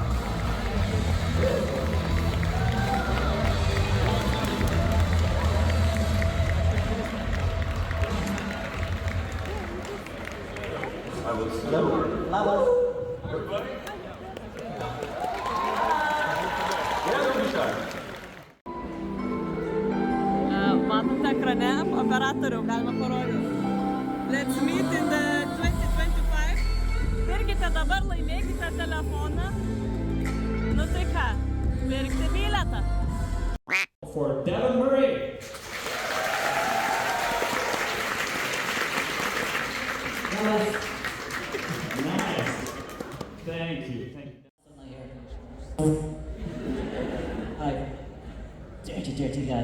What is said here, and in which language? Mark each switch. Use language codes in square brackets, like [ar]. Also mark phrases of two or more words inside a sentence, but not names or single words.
[en] I will slower. Everybody? Yeah, don't be shy. [lt] Matote ekrane operatorių, galima parodyti. [en] Let's meet in the 2025. [lt] Pirkite dabar, laimėkite telefoną. Nu tai ką, pirkti bilietą. [en] For Devin Murray. Nice. Thank you. Hi. Dirty guy.